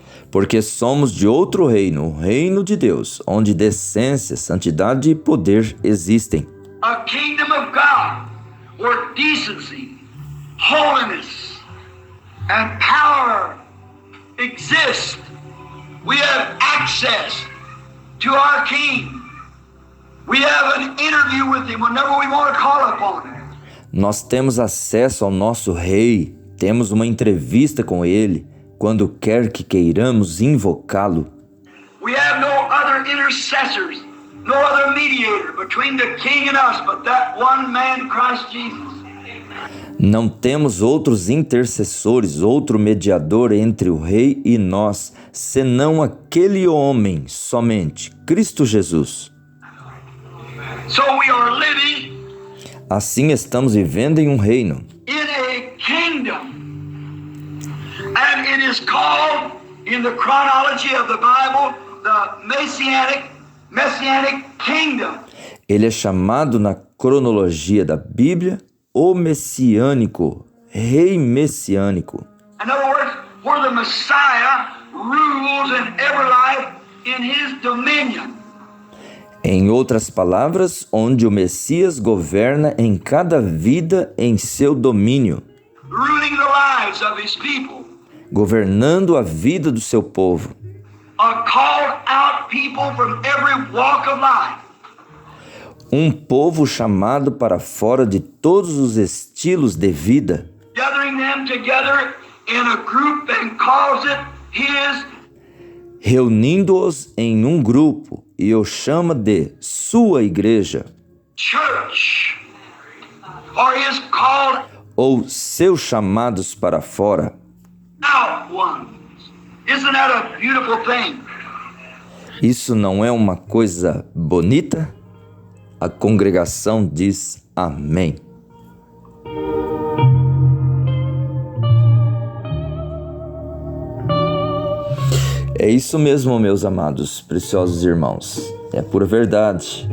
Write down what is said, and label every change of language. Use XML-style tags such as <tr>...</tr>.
<pt>Porque somos de outro reino, o reino de Deus, onde decência, santidade e poder existem.</pt> <en>A kingdom of God, where decency, holiness, and power exist. We have access to our King. We have an interview with him whenever we want to call upon him.</en> <pt>Nós temos acesso ao nosso Rei, temos uma entrevista com ele quando quer que queiramos invocá-lo.</pt> <en>We have no other intercessors. No other mediator between the King and us, but that one man, Christ Jesus.</en> <pt>Não temos outros intercessores, outro mediador entre o Rei e nós, senão aquele homem somente, Cristo Jesus.</pt> <en>So we are living</en> <pt>assim estamos vivendo em um reino.</pt> <en>In a kingdom. And it is called, in the chronology of the Bible, the Messianic Kingdom.</en> <pt>Ele é chamado na cronologia da Bíblia o messiânico, rei messiânico.</pt> <en>In other words, where the Messiah rules in every life in his dominion.</en> <pt>Em outras palavras, onde o Messias governa em cada vida em seu domínio,</pt> <en>ruling the lives of his people.</en> <pt>Governando a vida do seu povo.</pt> <en>A called out people from every walk of life.</en> <pt>Um povo chamado para fora de todos os estilos de vida.</pt> <en>Gathering them together in a group and calls it his.</en> <pt>Reunindo-os em um grupo e o chama de sua igreja.</pt> <en>Church. Or his called</en> <pt>ou seus chamados para fora.</pt> <en>out ones. Isn't that a beautiful thing?</en> <pt>Isso não é uma coisa bonita? A congregação diz amém. É isso mesmo, meus amados, preciosos irmãos. É pura verdade.</pt>